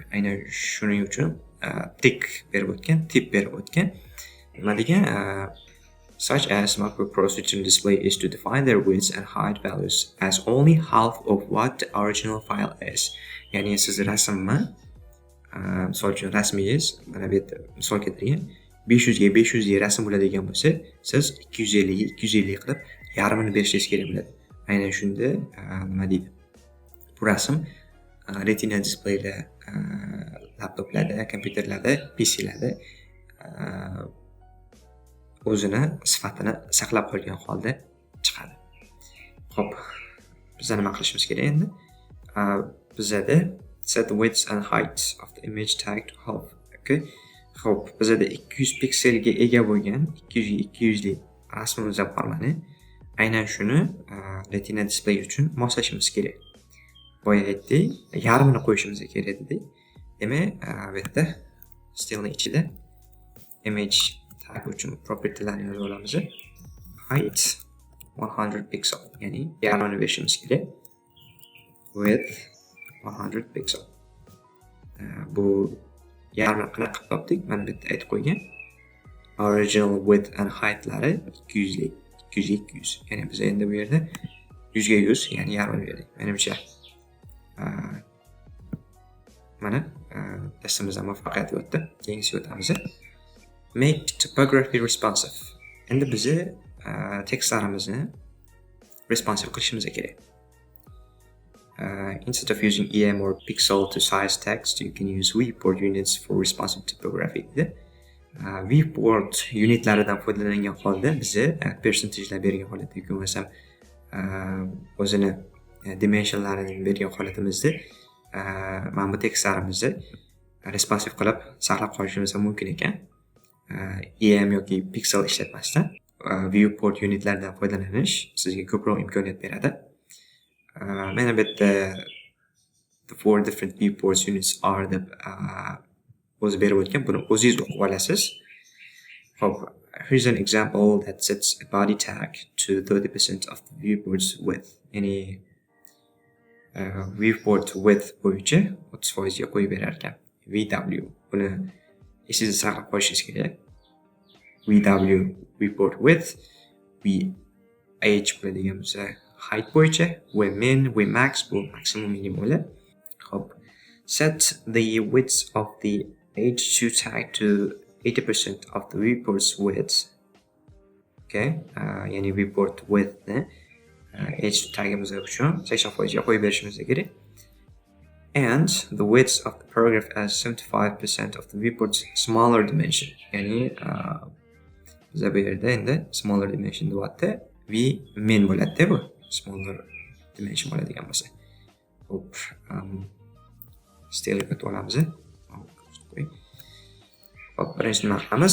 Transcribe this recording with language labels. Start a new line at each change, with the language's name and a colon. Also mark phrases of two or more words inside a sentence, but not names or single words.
Uzbek: Aynan shuning uchun tip berib o'tgan. Nima degan?
English: Such as MacBook Pro's Retina display is to define their width and height values as only half of what the original file is.
Uzbek: Ya'ni siz rasmni, misol uchun rasmingiz, mana bu yerda misol keltirgan 500 ga 500 rasm bo'ladigan bo'lsa, siz 250 ga 250 qilib yarmini berishingiz kerak bo'ladi. Aynan shunda nima deydi? Bu rasm Retina displayda, laptoplarda, kompyuterlarda, PC'larda o'zini sifatini saqlab qolgan holda chiqadi. Xo'p, biz nima qilishimiz kerak endi? Bizda
English: set the width and height of the image tag to half.
Uzbek: Okay. Xo'p, bizda 200 pikselga ega bo'lgan 200 ga 200 lik rasmimiz bor mana. Aynan shuni Retina display uchun moslashimiz kerak. Boya aytdik, yarmini qo'yishimiz kerak dedik. Demak, bu yerda stylening ichida
English: image tag
Uzbek: uchun propertylarni yozib olamiz.
English: Height 100 pixel,
Uzbek: ya'ni yarmini berishimiz kerak.
English: Width 100 pixel.
Uzbek: Bu yarmini qanaqa qilib topdik? Mana bu yerda aytib qo'ygan.
English: Original width and heightlari
Uzbek: 200 lik, 200 ga 200. Ya'ni biz endi bu yerda 100 ga 100, ya'ni yarmini berdik. Menimcha mana testimiz muvaffaqiyatli o'tdi. Keyingisiga o'tamiz.
English: Make typography responsive.
Uzbek: Endi bizni tekstlarimizni responsive qilishimiz kerak.
English: Instead of using EM or pixel to size text, you can use viewport units for responsive typography.
Uzbek: Viewport unitlaridan foydalangan holda bizni percentagelar bergan holatda yoki bo'lmasam o'zini dimensionlarini bergan holatimizda mana bu tekstlarimizni responsive qilib saqlab qolishimiz mumkin ekan. EM yoki pixel ishlatmasdan viewport unitlaridan foydalanish sizga ko'proq imkoniyat beradi. Mana bu yerda
English: the four different viewport units are
Uzbek: deb o'zi berib o'tgan. Buni o'zingiz o'qib olasiz. Xo'p,
English: here's an example that sets a body tag to 30% of the viewport's width.
Uzbek: Ya'ni
English: viewport width
Uzbek: bo'yicha 30% ga qo'yib berar ekan. VW. Buni esingizda saqlab qo'yishingiz kerak.
English: VW viewport width,
Uzbek: VH bo'ladigan bo'lsa height bo'yicha, Vmin, Vmax bu maksimum minimum. Xo'p,
English: Set the width of the h2 tag to 80% of the viewport's width.
Uzbek: Okay, ya'ni
English: viewport widthni
Uzbek: h2 tagimizga uchun 80% ga qo'yib berishimiz kerak.
English: And the width of the paragraph as 75% of the viewport's smaller dimension.
Uzbek: Ya'ni biza bu yerda endi
English: smaller dimension
Uzbek: deyapti. V min bo'ladi bu.
English: Smaller dimension
Uzbek: bo'ladigan bo'lsa. Hop. Style qilib olamiz. Hop, birinchi nima qilamiz?